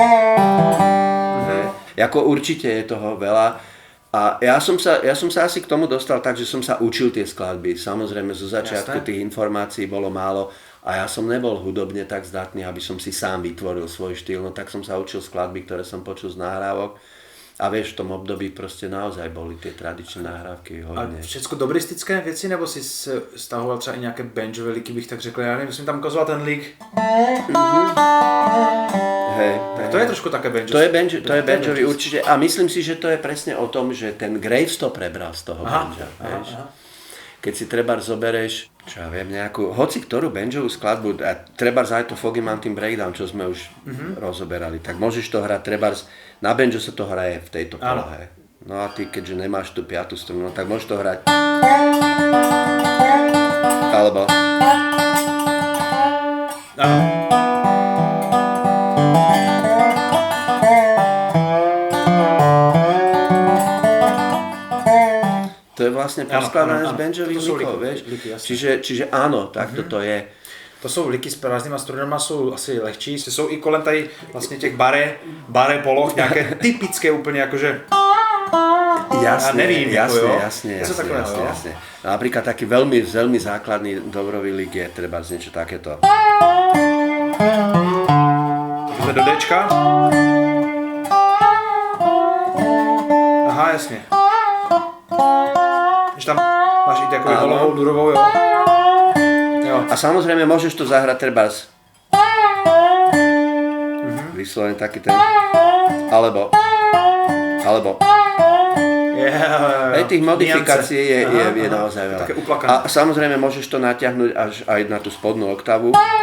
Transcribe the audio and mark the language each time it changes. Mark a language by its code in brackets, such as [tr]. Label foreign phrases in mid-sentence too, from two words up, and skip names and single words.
[sk] Jako určite je toho veľa a ja som sa asi k tomu dostal tak, že som sa učil tie skladby. Samozrejme zo začiatku tých informácií bolo málo a ja som nebol hudobne tak zdatný, aby som si sám vytvoril svoj štýl, no tak som sa učil skladby, ktoré som počul z nahrávok a vieš, v tom období proste naozaj boli tie tradičné nahrávky hodně. [cs] A všechno dobristické věci, nebo si stahoval třeba i nějaké banjové liky, bych tak řekl, já nevím, jsem tam ukazoval ten lik. [sk] Hej, tak to je trošku také banjo. To je banjový určite a myslím si, že to je presne o tom, že ten Graves to prebral z toho banja. Keď si trebárs zobereš, čo ja viem, nejakú, hoci ktorú banjovú skladbu, a trebárs aj to Foggy Mountain Breakdown, čo sme už rozoberali, tak môžeš to hrať, trebárs, na banjo sa to hraje v tejto polohe. No a ty, keďže nemáš tú piatú strunu, tak môžeš to hrať. Alebo... To je vlastne poskladané z banjových likov, vieš. Čiže áno, tak to je. [cs] To jsou liky s prázdnýma strunama, jsou asi lehčí. Jsou i kolem tady vlastně těch bare poloh, nějaké typické úplně jakože... [sk] Jasne. Napríklad taký veľmi základný dobrový lik je treba z niečo takéto. Takže do Dčka. [cs] Aha, jasně. Když tam máš i takovou holovou, durovou, jo. [sk] A samozrejme môžeš to zahrať trebárs. Vyslovene taký ten. Alebo. Aj tých modifikácií je naozaj veľa. A samozrejme môžeš to natiahnuť až aj na tú spodnú oktavu.